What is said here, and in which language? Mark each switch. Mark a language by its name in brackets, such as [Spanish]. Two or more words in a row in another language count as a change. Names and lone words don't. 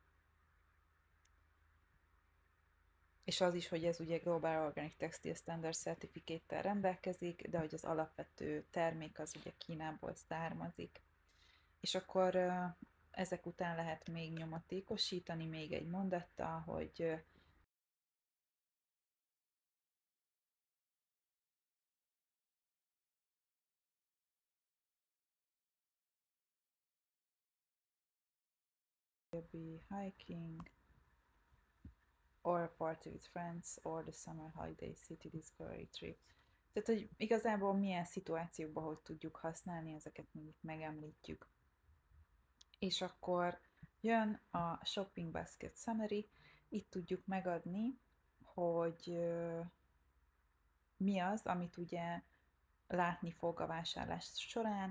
[Hungarian] És az is, hogy ez ugye Global Organic Textile Standard Certificate-tel rendelkezik, de hogy az alapvető termék az ugye Kínából származik. És akkor ezek után lehet még nyomatékosítani még egy mondattal, hogy [English] you'll be hiking or a party with friends or the summer holiday city discovery trip. [Hungarian] Tehát, hogy igazából milyen szituációkban hogy tudjuk használni, ezeket még megemlítjük. És akkor jön a [English] Shopping Basket Summary, [Hungarian] itt tudjuk megadni, hogy mi az, amit ugye látni fog a vásárlás során.